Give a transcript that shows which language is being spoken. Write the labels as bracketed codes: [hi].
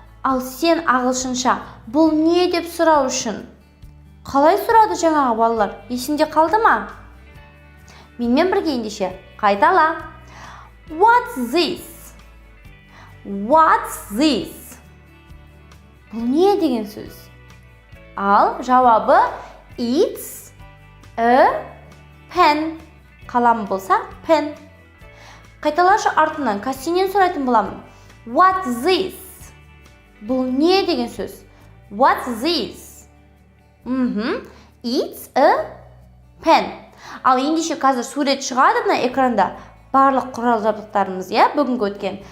[kk] Ал сен ағылшынша бұл не деп сұрау үшін? Қалай сұрады жаңағы балалар? Есіңде қалды ма? Менімен бірге ендеше қайтала. [en] What's this? What's this? [kk] Бұл не деген сөз? Ал жауабы [en] it's a pen. [kk] Қалам болса pen. Қайталашы артынан Кассинен сұрайтын боламын. [en] What's this? [kk] Бұл не деген сөз? [en] What's this? It's a pen. [kk] Ал ендеше қазір сурет шығады мына экранда. Барлық құрал жабдықтарымыз, бүгінгі өткен.